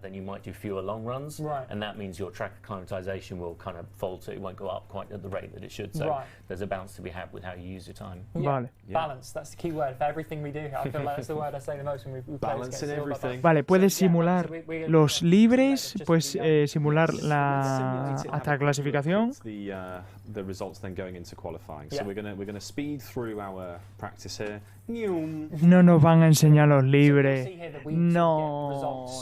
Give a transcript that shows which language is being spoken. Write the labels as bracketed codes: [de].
[en] Then you might do fewer long runs, and that means your track acclimatization will kind of falter. It won't go up quite at the rate that it should. So there's a balance to be had with how you use your time. [es] Vale. [en] Balance. That's the key word for everything we do. I feel like that's the word I say the most when we play this game. [es] Vale, puedes simular los libres. Pues simular hasta la clasificación. [en] The results then going into qualifying. So we're going to speed through our practice here. [es] No nos van a enseñar los libres. No.